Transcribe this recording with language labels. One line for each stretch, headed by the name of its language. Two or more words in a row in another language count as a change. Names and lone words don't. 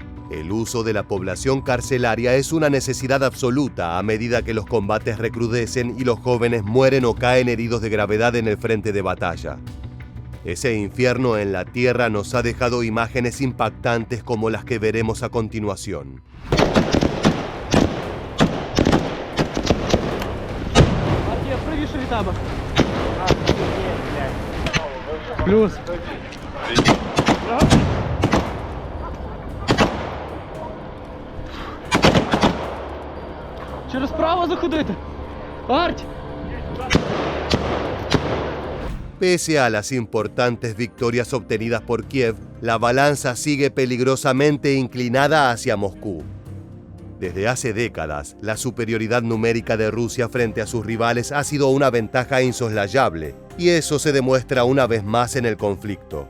Spanish: El uso de la población carcelaria es una necesidad absoluta a medida que los combates recrudecen y los jóvenes mueren o caen heridos de gravedad en el frente de batalla. Ese infierno en la tierra nos ha dejado imágenes impactantes como las que veremos a continuación.
Ukrainian: Плюс. Через право заходити. Арть!
Spanish: Pese a las importantes victorias obtenidas por Kiev, la balanza sigue peligrosamente inclinada hacia Moscú. Desde hace décadas, la superioridad numérica de Rusia frente a sus rivales ha sido una ventaja insoslayable, y eso se demuestra una vez más en el conflicto.